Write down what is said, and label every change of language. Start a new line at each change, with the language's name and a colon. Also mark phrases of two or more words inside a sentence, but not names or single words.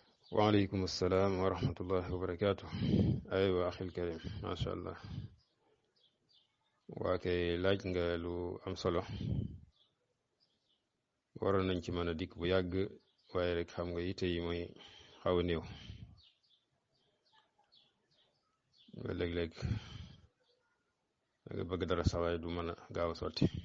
Arabic: وعليكم السلام ورحمة الله وبركاته. أيوة أخي الكريم، ما شاء الله.
Wolof: waakay laaj nga lu am solo. waroon nañ ci mën a dikk bu yàgg waaye rek xam nga yite yi mooy xaw a néew ba léeg-léeg da nga bëgg dara sawaay du mën a gaaw a sotti.